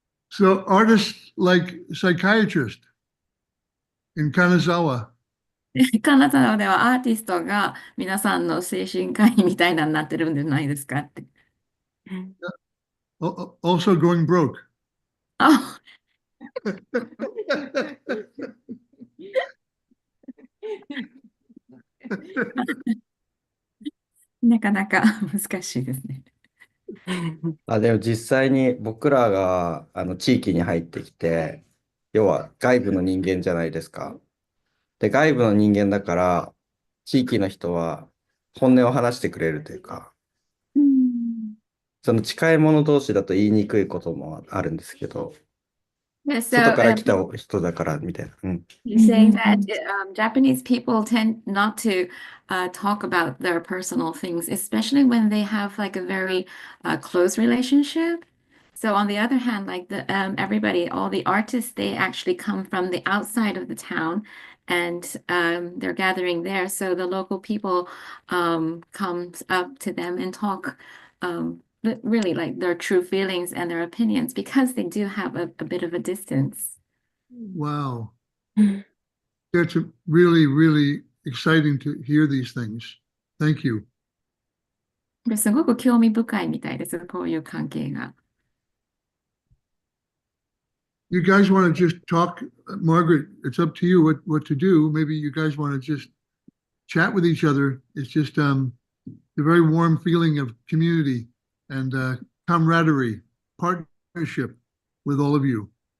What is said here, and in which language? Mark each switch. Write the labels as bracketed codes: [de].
[en] So artists like psychiatrist in Kanazawa. [ja] 金沢ではアーティストが皆さんの精神科医みたいなになってるんじゃないですかって。 [en] Also going broke. [ja] あ、なかなか難しいですね。でも実際に僕らが地域に入ってきて、要は外部の人間じゃないですか。で、外部の人間だから、地域の人は本音を話してくれるというか、その近い者同士だと言いにくいこともあるんですけど、 [en] Yeah, [ja] 外 [en] so [ja] から来た人だからみたいな。 [en] he's saying that Japanese people tend not to talk about their personal things, especially when they have like a very close relationship. So on the other hand, like the everybody, all the artists, they actually come from the outside of the town, and they're gathering there. So the local people comes up to them and talk really like their true feelings and their opinions because they do have a bit of a distance. Wow. That's really, really exciting to hear these things. Thank you. [ja] ですごく興味深いみたいです、こういう関係が。 [en] You guys want to just talk, Margaret, it's up to you what to do. Maybe you guys want to just chat with each other. It's just a very warm feeling of community and camaraderie, partnership with all of you.